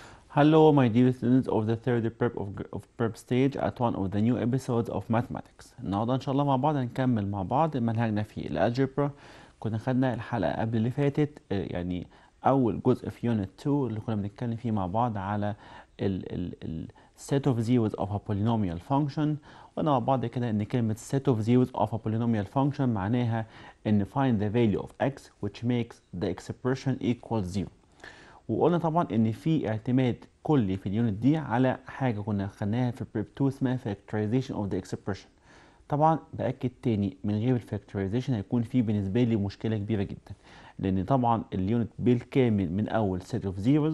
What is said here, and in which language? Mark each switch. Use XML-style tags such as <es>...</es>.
<en>Hello, my dear students of the third prep stage at one of the new episodes of mathematics.</en> <ar>النهارده إن شاء الله مع بعض هنكمل مع بعض منهجنا في الألجبرا. كنا خدنا الحلقة قبل اللي فاتت يعني أول جزء في يونت 2 اللي كنا بنتكلم فيه مع بعض على ال</ar> <en>set of zeros of a polynomial function.</en> <ar>وقلنا مع بعض كده إن كلمة</ar> <en>set of zeros of a polynomial function</en> <ar>معناها إن</ar> <en>find the value of x which makes the expression equal 0.</en> <ar>وقلنا طبعا ان في اعتماد كلي في اليونت دي على حاجه كنا خدناها في بريب 2 اسمها</ar> <en>factorization of the expression.</en> <ar>طبعا باكد تاني من غير الفاكتورايزيشن هيكون في بالنسبه لي مشكله كبيره جدا، لان طبعا اليونت بالكامل من اول</ar> <en>set of zeros.</en>